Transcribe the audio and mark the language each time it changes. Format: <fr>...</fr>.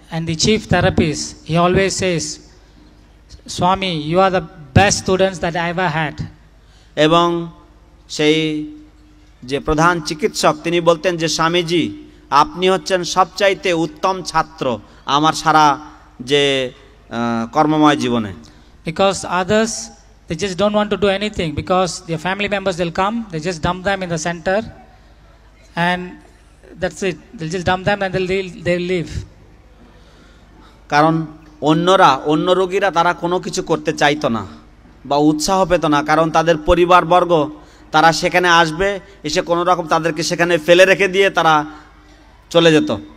<en>And the chief therapist, he always says, Swami, you are the best students that I ever had.</en> <bn>এবং সেই যে প্রধান চিকিৎসক তিনি বলতেন যে স্বামীজি আপনি হচ্ছেন সবচাইতে উত্তম ছাত্র আমার সারা যে কর্মময় জীবনে।</bn> <en>Because others, they just don't want to do anything because their family members will come, they just dump them in the center and that's it. They'll just dump them and they'll leave.</en> <bn>কারণ অন্য রোগীরা তারা কোনো কিছু করতে চাইতো না বা উৎসাহ পেত না, কারণ তাদের পরিবারবর্গ তারা সেখানে আসবে, এসে কোনো রকম তাদেরকে সেখানে ফেলে রেখে দিয়ে তারা চলে যেত।</bn>